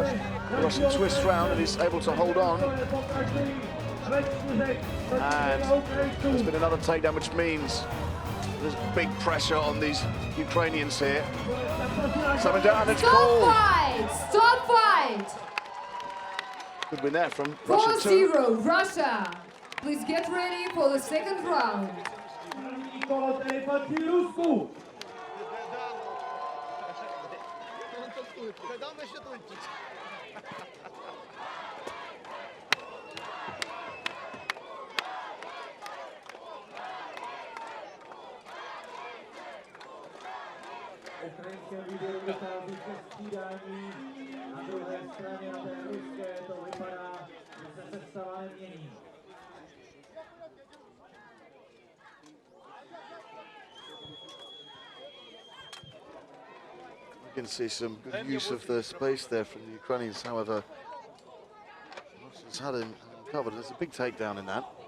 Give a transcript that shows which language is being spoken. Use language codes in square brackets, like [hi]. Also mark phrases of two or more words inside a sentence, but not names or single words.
[en] The Russian twists round and he's able to hold on. And there's been another takedown, which means there's big pressure on these Ukrainians here. Coming down, it's called. Stop fight! Stop fight! Good win there from Russia 2. 4-0 Russia. Please get ready for the second round. [ru] Когда он начнет ультить? [cs] Ukrajinské výběru vychází ke střídání. Na druhé straně, na té ruské, to vypadá, že se sestava nemění. [en] You can see some good use of the space there from the Ukrainians, however, Russia's had him covered. There's a big takedown in that.